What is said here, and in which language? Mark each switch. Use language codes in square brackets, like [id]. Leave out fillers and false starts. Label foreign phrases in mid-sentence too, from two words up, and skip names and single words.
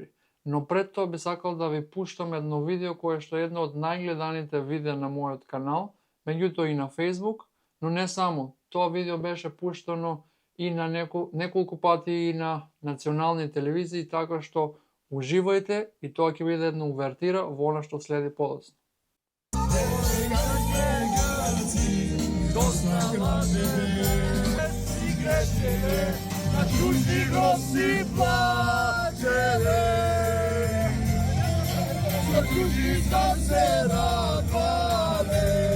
[mk] Но пред тоа би сакал да ви пуштам едно видео кое што е едно од најгледаните видеа на мојот канал, меѓутоа и на Facebook, но не само. Тоа видео беше пуштано и на неколку пати и на национални телевизии, така што уживајте и тоа ќе биде една увертира во она што следи подоцна. На чужни роси плачеле, на чужни се радвале.